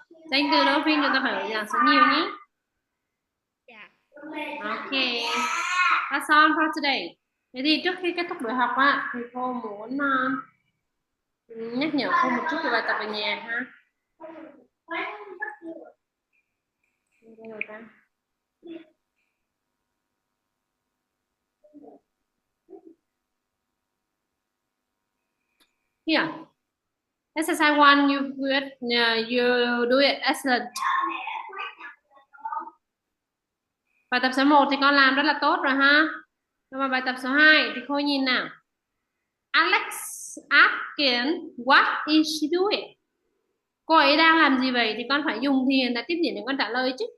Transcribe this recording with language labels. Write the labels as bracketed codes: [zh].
[vi] Danh từ dolphin chúng ta phải là số nhiều nhé. [en] Okay, that's all for today. [vi] Thế thì trước khi kết thúc buổi học á, thì cô muốn nhắc nhở cô một chút về bài tập về nhà ha. [en] Here, exercise 1, you do it excellent. [vi] Bài tập số 1 thì con làm rất là tốt rồi ha. Nhưng mà bài tập số 2 thì cô nhìn nào. [en] Alex asking what is she doing? [vi] Cô ấy đang làm gì vậy? Thì con phải dùng thì hiện tại tiếp diễn để con trả lời chứ.